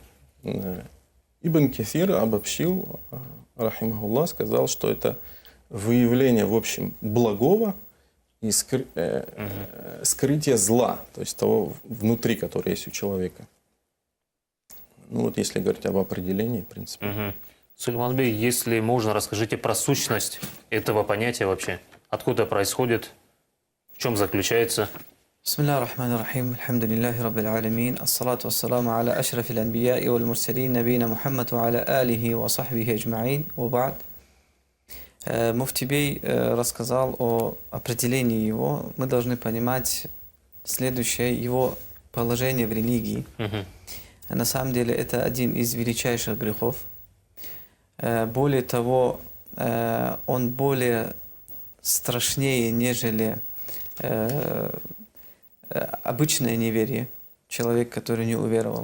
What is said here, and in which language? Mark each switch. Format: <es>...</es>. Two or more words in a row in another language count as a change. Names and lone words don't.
<ru>Ибн Кафир обобщил, рахимахуллах, сказал, что это выявление, в общем, благого и скрытие зла, то есть того внутри, которое есть у человека. Ну вот если говорить об определении, в принципе. Сулейманбей, если можно, расскажите про сущность этого понятия вообще. Откуда происходит, в чем заключается?</ru> <ar>بسم الله الرحمن الرحيم الحمد لله رب العالمين الصلاة والسلام على أشرف الأنبياء والمرسلين نبينا محمد وعلى آله وصحبه أجمعين وبعد.</ar> <ru>Муфти Бей рассказал о определении его. Мы должны понимать следующее, его положение в религии. На самом деле это один из величайших грехов. Более того, он более страшнее, нежели обычное неверие, человек, который не уверовал.</ru>